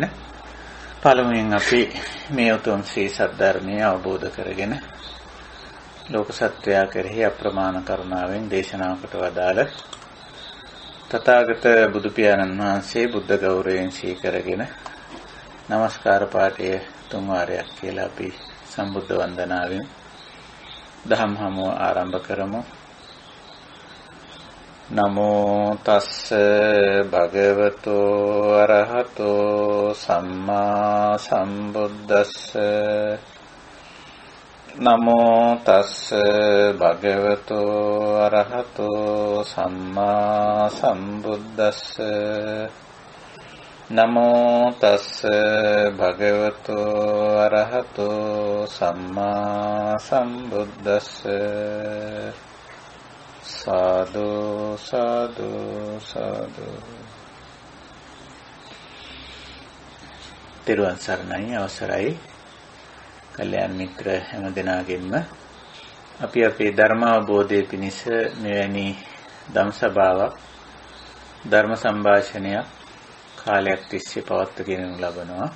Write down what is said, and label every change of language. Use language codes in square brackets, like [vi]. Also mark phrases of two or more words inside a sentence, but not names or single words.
[si] පළමුවෙන් අපි මේ උතුම් ශ්‍රී සද්ධර්මය අවබෝධ කරගෙන ලෝක සත්වයා කෙරෙහි අප්‍රමාණ කරුණාවෙන් දේශනාවකට වදාළ තථාගත බුදු පියාණන් වහන්සේ බුද්ධ ගෞරවයෙන් සීකරගෙන নমස්කාර පාඨය තුන් වාරයක් කියලා අපි සම්බුද්ධ වන්දනාවෙන් දහම් හමුව ආරම්භ කරමු. [pi] නමෝ තස්ස භගවතෝ අරහතෝ සම්මා සම්බුද්දස්ස නමෝ තස්ස භගවතෝ අරහතෝ සම්මා සම්බුද්දස්ස නමෝ තස්ස භගවතෝ අරහතෝ සම්මා සම්බුද්දස්ස සාදු සාදු සාදු. [si] තෙරුවන් සරණයි. අවසරයි කල්‍යාණ මිත්‍ර හැම දෙනාගෙන්ම අපි අපේ ධර්ම අවබෝධය පිණිස මෙවැනි ධම් සභාවක් ධර්ම සංഭാෂණයක් කාලයක් තිස්සේ පවත්වාගෙන ලබනවා.